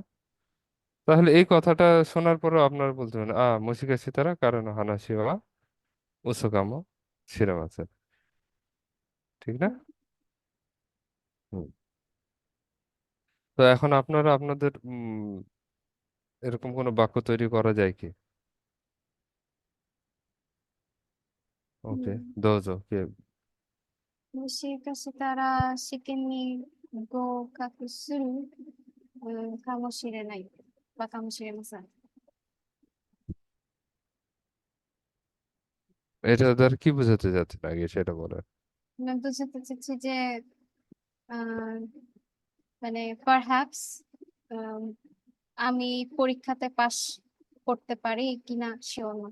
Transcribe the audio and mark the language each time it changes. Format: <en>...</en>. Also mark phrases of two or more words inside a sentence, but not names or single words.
<bn>তাহলে এই কথাটা শোনার পরও আপনারা বলতে পারেন</bn> <ja>もしかしたら彼の話は嘘かもしれません,</ja> <bn>ঠিক না? হুম। তো এখন আপনারা আপনাদের এরকম কোনো বাক্য তৈরি করা যায় কি? ওকে, দোজো কে।</bn> <ja>もしかしたら試験に合格する、かもしれない。ばかもしれません。</ja> <bn>এটা দ্বারা কি বোঝাতে চাচ্ছেন আগে সেটা বলেন। আমি বুঝাতে চাচ্ছি যে আহ, মানে পারহ্যাপস আমি পরীক্ষাতে পাশ করতে পারি কিনা শিওর না।</bn>